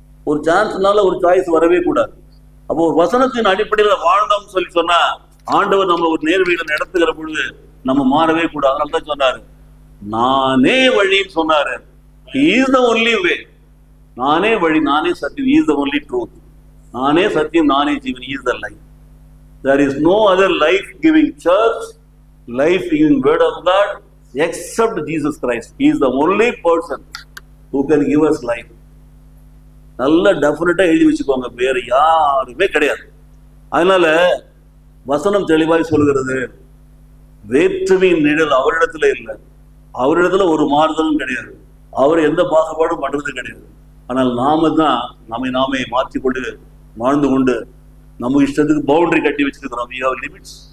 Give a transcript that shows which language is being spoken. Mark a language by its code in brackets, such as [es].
[ta] ஒரு சான்ஸ்னால ஒரு சாய்ஸ் வரவே கூடாது. அப்போ ஒரு வசனத்தின் அடிப்படையில் வாழ்ந்தோம் சொல்லி சொன்னா, ஆண்டவர் நம்ம ஒரு நேர்வழியில நடத்துகிற பொழுது நம்ம மாறவே கூடாது. அதனால தான் சொன்னாரு, நானே வழின்னு சொன்னாரு. [en] He is the only way. [ta] நானே வழி, நானே சத்தியம். [en] He is the only truth. [ta] நானே சத்தியம், நானே ஜீவன். [en] He is the life. There is no other life giving church, life giving word of God except Jesus Christ. He is the only person who can give us life. [ta] நல்ல டெஃபினட்டா எழுதி வச்சுக்கோங்க, வேற யாருமே கிடையாது. அதனால வசனம் தெளிவாய் சொல்கிறது, வேற்றுமையின் நிழல் அவரிடத்துல இல்லை. அவரிடத்துல ஒரு மாறுதலும் கிடையாது. அவர் எந்த பாகுபாடும் பண்றது கிடையாது. ஆனால் நாம தான் நாமே மாற்றிக்கொண்டு வாழ்ந்து கொண்டு நம்ம இஷ்டத்துக்கு பவுண்டரி கட்டி வச்சிருக்கிறோம். [en] we have limits.